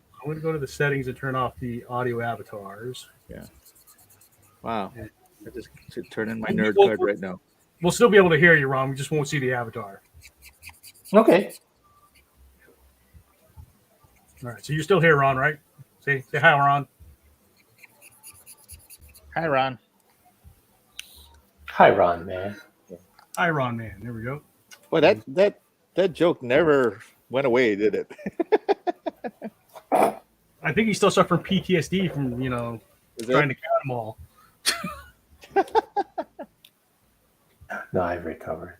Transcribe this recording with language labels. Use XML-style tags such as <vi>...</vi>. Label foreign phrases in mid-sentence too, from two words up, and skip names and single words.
<en>I'm going to go to the settings and turn off the audio avatars. Yeah. Wow. Yeah. I just should turn in my nerd card right now. We'll still be able to hear you, Ron. We just won't see the avatar. Okay. All right. So you're still here, Ron, right? Say hi, Ron. Hi, Ron. Hi, Ron, man. Hi, Ron, man. There we go. Well, that joke never went away, did it? I think he's still suffering PTSD from, trying to count them all. No, I've recovered.</en>